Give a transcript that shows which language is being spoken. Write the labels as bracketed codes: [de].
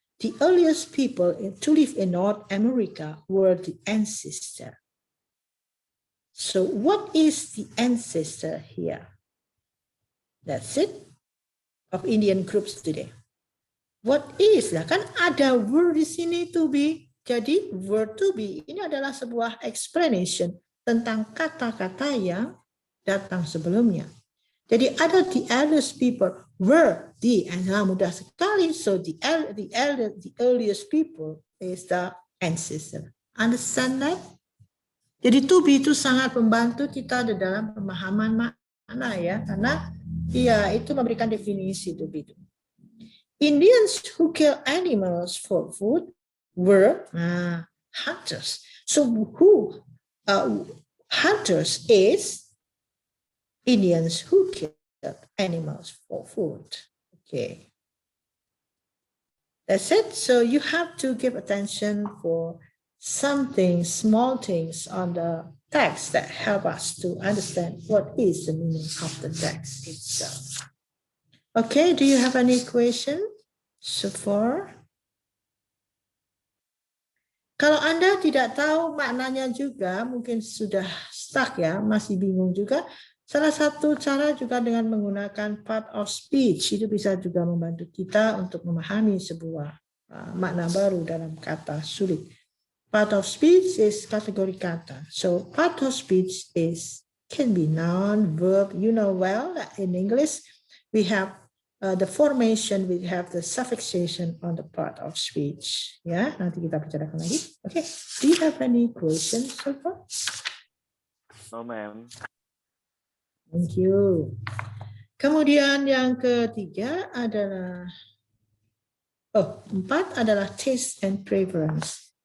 [en] The earliest people to live in North America were the ancestors. So what is the ancestor here? That's it, of Indian groups today. What is [id] lah, kan ada word di sini to be. Jadi word to be ini adalah sebuah explanation tentang kata-kata yang datang sebelumnya. Jadi ada [en] the eldest people were the, and [id] mudah sekali. [en] So the earliest people is the ancestor. Understand that? [id] Jadi to be itu sangat membantu kita di dalam pemahaman makna ya, karena ya itu memberikan definisi to be itu. [en] Indians who kill animals for food were hunters. So who hunters is Indians who kill animals for food. Okay. That's it. So you have to give attention for something, small things on the text that help us to understand what is the meaning of the text itself. Okay, do you have any question so far? [id] Kalau Anda tidak tahu maknanya juga, mungkin sudah stuck ya, masih bingung juga, salah satu cara juga dengan menggunakan part of speech, itu bisa juga membantu kita untuk memahami sebuah makna baru dalam kata sulit. [en] Part of speech is [id] kategori kata. [en] So part of speech can be noun, verb. You know well that in English we have the formation will have the suffixation on the part of speech. [id] Ya, nanti kita bicarakan lagi. [en] Okay, do you have any questions so far? No, ma'am. Thank you. [id] Kemudian yang ketiga adalah, 4 adalah [en] taste and preference.